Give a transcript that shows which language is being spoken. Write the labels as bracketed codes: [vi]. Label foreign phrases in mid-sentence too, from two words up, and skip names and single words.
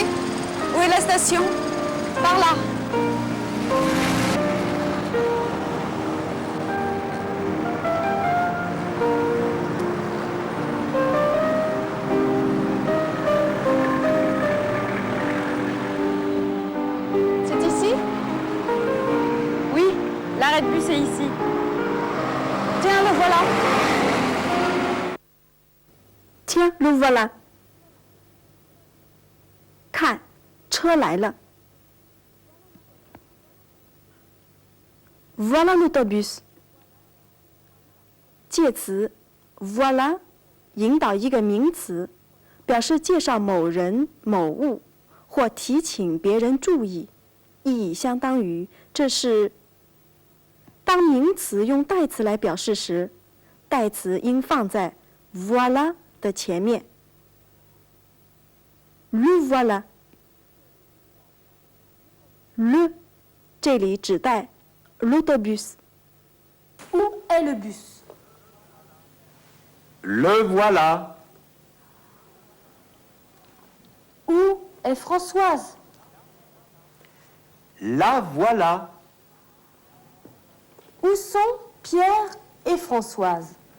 [fr] Où est la station? Par là. C'est ici? Oui, l'arrêt de bus est ici. Tiens, le voilà. Tiens, le voilà. [zh] 看，车来了。 [fr] Voilà l'autobus。 [zh] 介词 voilà 引导一个名词，表示介绍某人、某物或提醒别人注意，意义相当于这是。当名词用代词来表示时，代词应放在 voilà 的前面。 [fr] Le voilà。 [zh] Le 这里指代 l'autobus。 [fr] Où est le bus? Le voilà. Où est Françoise? La voilà. Où sont Pierre et Françoise?